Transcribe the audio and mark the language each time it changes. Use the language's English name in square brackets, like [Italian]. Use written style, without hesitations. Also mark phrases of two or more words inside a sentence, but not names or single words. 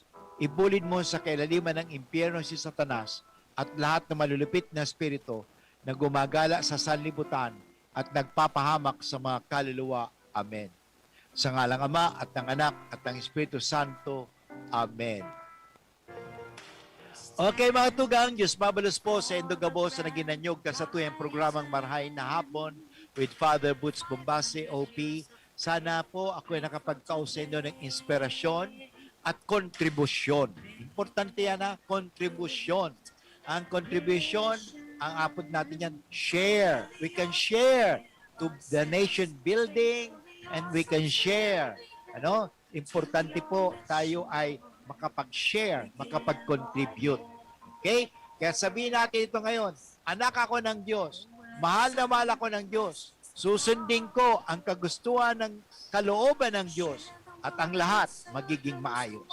[Filipino] Ibulid mo sa kailaliman ng impyerno si Satanas at lahat ng malulupit na espiritu na gumagala sa sanlibutan at nagpapahamak sa mga kaluluwa. Amen. Sa ngalang Ama at ng Anak at ng Espiritu Santo. Amen. [Bikol] Okay mga tugang, Diyos mabalos po sa Indogabo sa naginanyog kasatuyang programang Marhay na Hapon with Father Boots Bombase, OP. [Filipino] Sana po ako ay nakapagkausa inyo ng inspirasyon at kontribusyon. Importante yan kontribusyon. Ang contribution, ang apod natin yan, share. [English] We can share to the nation building and we can share. [Filipino] Importante po tayo ay makapag-share, makapag-contribute. Okay? Kaya sabihin natin ito ngayon, anak ako ng Diyos, mahal na mahal ako ng Diyos, susundin ko ang kagustuhan ng kalooban ng Diyos at ang lahat magiging maayos.